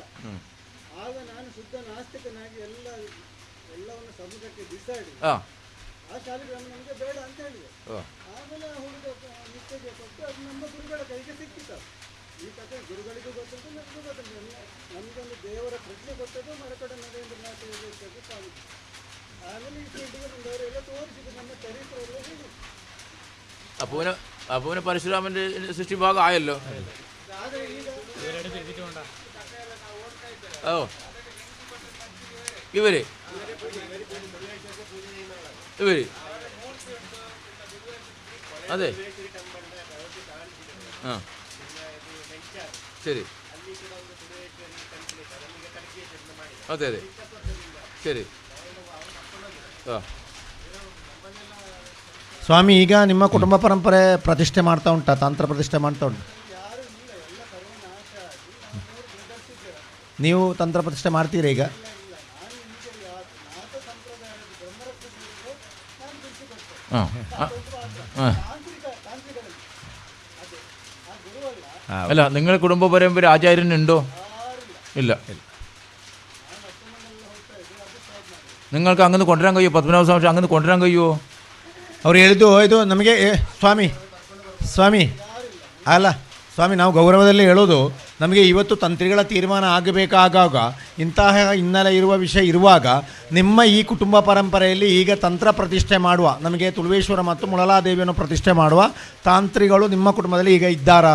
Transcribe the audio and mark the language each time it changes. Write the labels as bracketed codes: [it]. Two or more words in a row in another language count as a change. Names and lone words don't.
[kn] ಆಗ ನಾನು ಶುದ್ಧ ನಾಸ್ತಿಕನಾಗಿ ಎಲ್ಲವನ್ನು ಸಮುದ್ರಕ್ಕೆ ಬಿಸಾಡಿ ಆ ಶಾಲಿಗ್ರಾಮ ನಮಗೆ ಬೇಡ ಅಂತ ಹೇಳಿದೆ. ಆಮೇಲೆ ಆ ಹುಡುಗ ನಿತ್ಯಗೆ ಕೊಟ್ಟು ಅದು ನಮ್ಮ ಗುರುಗಳ ಕೈಗೆ ಸಿಕ್ಕಿತ್ತು. ಈ ಕಥೆ ಗುರುಗಳಿಗೂ ಗೊತ್ತುಂಟು, ನನಗೂ ಗೊತ್ತುಂಟು. ನಮಗೊಂದು ದೇವರ ಪ್ರಜ್ಞೆ ಕೊಟ್ಟದ್ದು ಮರಕಡ ನರೇಂದ್ರನಾಥ ಯೋಗೇಶ್ವರ ಸ್ವಾಮಿ. ಆಮೇಲೆ ಈ ಫೀಲ್ಡಿಗೆ ಬಂದವರೆಲ್ಲ ತೋರಿಸಿದ್ದು, ನಮ್ಮ ಚರಿತ್ರೆ ಎಲ್ಲ ಹೇಳಿದ್ರು. [ml] അപ്പൂനെ പരശുരാമന്റെ സൃഷ്ടി ഭാഗം ആയല്ലോ. ഓ, ഇവര് അതെ. ശരി. അതെ അതെ, ശരി. [kn] ಸ್ವಾಮಿ, ಈಗ ನಿಮ್ಮ ಕುಟುಂಬ ಪರಂಪರೆ ಪ್ರತಿಷ್ಠೆ ಮಾಡ್ತಾ ಉಂಟಾ? ತಂತ್ರ ಪ್ರತಿಷ್ಠೆ ಮಾಡ್ತಾ ಉಂಟು? ನೀವು ತಂತ್ರ ಪ್ರತಿಷ್ಠೆ ಮಾಡ್ತೀರಾ ಈಗ? [ml] അല്ല, നിങ്ങളുടെ കുടുംബ പരമ്പര ആചാര്യനുണ്ടോ? ഇല്ല. നിങ്ങൾക്ക് അങ്ങനെ കൊണ്ടുവരാൻ കഴിയുമോ? പത്മനാഭ സ്വാമി അങ്ങനെ കൊണ്ടുവരാൻ കഴിയുമോ? [kn] ಅವ್ರು ಹೇಳಿದ್ದು ಇದು ನಮಗೆ ಸ್ವಾಮಿ ಅಲ್ಲ ಸ್ವಾಮಿ, ನಾವು ಗೌರವದಲ್ಲಿ ಹೇಳೋದು, ನಮಗೆ ಇವತ್ತು ತಂತ್ರಿಗಳ ತೀರ್ಮಾನ ಆಗಬೇಕಾದಾಗ ಇಂತಹ ಹಿನ್ನೆಲೆ ಇರುವ ವಿಷಯ ಇರುವಾಗ ನಿಮ್ಮ ಈ ಕುಟುಂಬ ಪರಂಪರೆಯಲ್ಲಿ ಈಗ ತಂತ್ರ ಪ್ರತಿಷ್ಠೆ ಮಾಡುವ, ನಮಗೆ ತುಳುವೇಶ್ವರ ಮತ್ತು ಮುಳಲಾದೇವಿಯನ್ನು ಪ್ರತಿಷ್ಠೆ ಮಾಡುವ ತಾಂತ್ರಿಗಳು ನಿಮ್ಮ ಕುಟುಂಬದಲ್ಲಿ ಈಗ ಇದ್ದಾರಾ?